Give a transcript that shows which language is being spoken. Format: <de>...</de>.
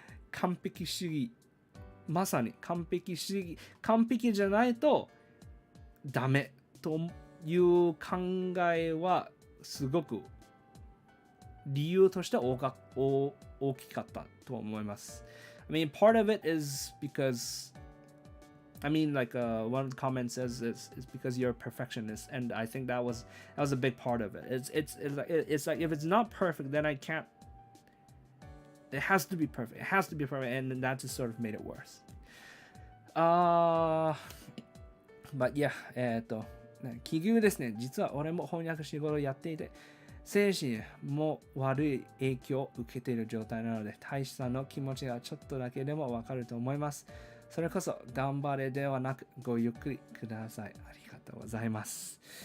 <ja>完璧主義。まさに完璧主義。完璧じゃないとダメという考えはすごく理由として大きかったと思います。</ja> <en>I mean, part of it is because one of the comments says it's because you're a perfectionist, and I think that was a big part of it. It's like if it's not perfect, then I can't. It has to be perfect. It has to be perfect, and that just sort of made it worse. But yeah,</en> <ja>奇遇ですね。実は俺も翻訳仕事をやっていて、精神も悪い影響を受けている状態なので、大使さんの気持ちがちょっとだけでもわかると思います。それこそ頑張れではなくごゆっくりください。ありがとうございます。</ja>